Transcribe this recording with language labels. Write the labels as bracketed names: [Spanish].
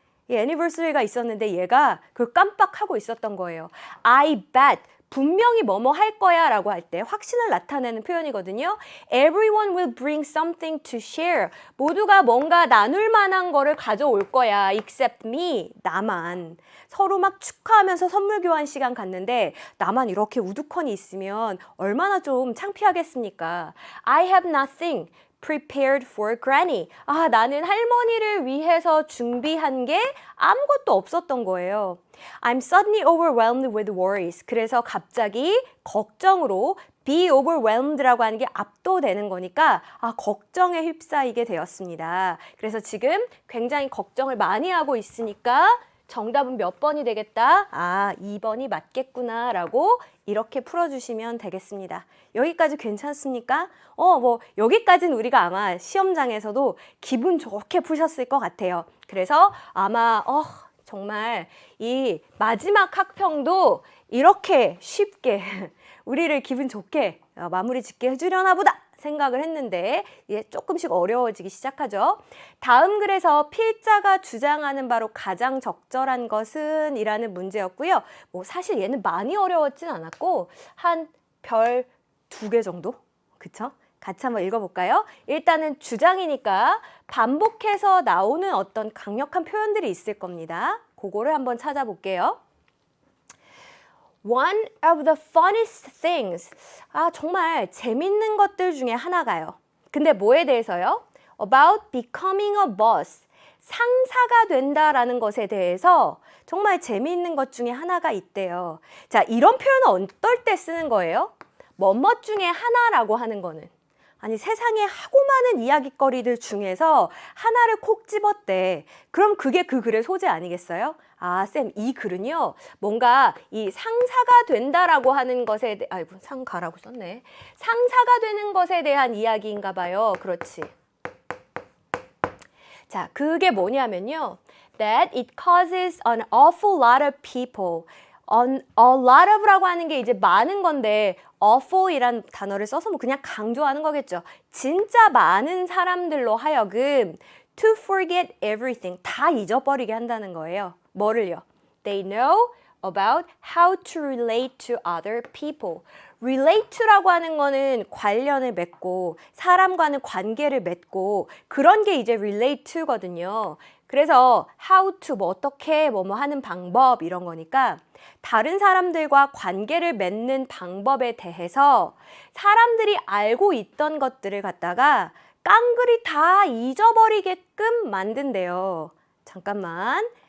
[Korean] 이 애니버서리가 있었는데 얘가 그걸 깜빡하고 있었던 거예요. [English] I bet, [Korean] 분명히 뭐뭐 할 거야 라고 할 때 확신을 나타내는 표현이거든요. [English] Everyone will bring something to share. [Korean] 모두가 뭔가 나눌 만한 거를 가져올 거야. [English] Except me, [Korean] 나만. 서로 막 축하하면서 선물 교환 시간 갖는데 나만 이렇게 우두커니 있으면 얼마나 좀 창피하겠습니까? [English] I have nothing prepared for granny. [Korean] 나는 할머니를 위해서 준비한 게 아무것도 없었던 거예요. [English] I'm suddenly overwhelmed with worries. [Korean] 그래서 갑자기 걱정으로 [English] be overwhelmed [Korean] 라고 하는 게 압도되는 거니까 걱정에 휩싸이게 되었습니다. 그래서 지금 굉장히 걱정을 많이 하고 있으니까 정답은 몇 번이 되겠다? 2번이 맞겠구나 라고 이렇게 풀어주시면 되겠습니다. 여기까지 괜찮습니까? 여기까지는 우리가 아마 시험장에서도 기분 좋게 푸셨을 것 같아요. 그래서 아마 정말 이 마지막 학평도 이렇게 쉽게 우리를 기분 좋게 마무리 짓게 해주려나 보다 생각을 했는데 조금씩 어려워지기 시작하죠. 다음 글에서 필자가 주장하는 바로 가장 적절한 것은 이라는 문제였고요. 사실 얘는 많이 어려웠진 않았고 한 별 2개 정도? 그쵸? 같이 한번 읽어볼까요? 일단은 주장이니까 반복해서 나오는 어떤 강력한 표현들이 있을 겁니다. 그거를 한번 찾아볼게요. [English] One of the funniest things. [Korean] 정말 재밌는 것들 중에 하나가요. 근데 뭐에 대해서요? [English] About becoming a boss. [Korean] 상사가 된다라는 것에 대해서 정말 재미있는 것 중에 하나가 있대요. 자, 이런 표현은 어떨 때 쓰는 거예요? 뭐뭐 중에 하나라고 하는 거는 세상에 하고 많은 이야깃거리들 중에서 하나를 콕 집었대. 그럼 그게 그 글의 소재 아니겠어요? 쌤, 이 글은요, 뭔가 이 상사가 된다라고 하는 것에 상가라고 썼네. 상사가 되는 것에 대한 이야기인가 봐요. 그렇지. 자, 그게 뭐냐면요. [English] That it causes an awful lot of people. [Korean] A lot of라고 하는 게 이제 많은 건데 awful이란 단어를 써서 그냥 강조하는 거겠죠. 진짜 많은 사람들로 하여금 [English] to forget everything, [Korean] 다 잊어버리게 한다는 거예요. 뭐를요? [English] They know about how to relate to other people. [Korean] relate to라고 하는 거는 관련을 맺고 사람과는 관계를 맺고 그런 게 이제 relate to거든요. 그래서 how to 어떻게 뭐뭐 하는 방법 이런 거니까 다른 사람들과 관계를 맺는 방법에 대해서 사람들이 알고 있던 것들을 갖다가 깡그리 다 잊어버리게끔 만든대요. 잠깐만.